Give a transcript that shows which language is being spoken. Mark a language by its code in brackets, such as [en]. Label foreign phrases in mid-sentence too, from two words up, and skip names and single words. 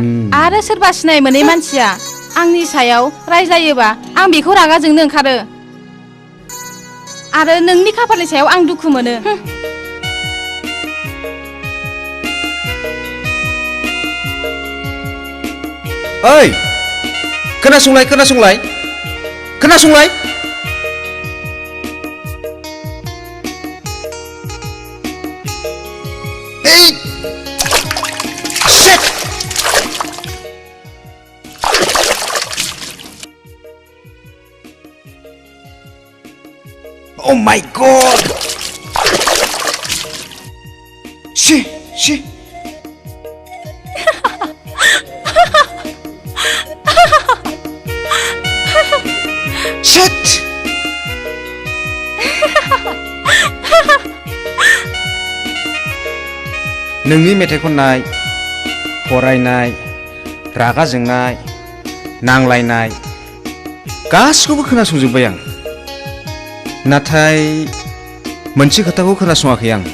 [brx] आरो सोरबा सिनाय मोनै मानसिया आंनि सायाव रायज्लायोबा आं बेखौ रागा जोंनो ओंखारो। आरो नोंनि खाफालनि सायाव आं दुखु मोनो। ओइ खोनासंलाय खोनासंलाय खोनासंलाय Hey! [en] Shit! Oh my god! Shit! Shit! [brx] नोंनि मेथाइ खननाय, फरायनाय, रागा जोंनाय, नांलायनाय गासिखौबो खोनासंजोब्बाय आं। नाथाय मोनसे खोथाखौ खोनासङाखै आं।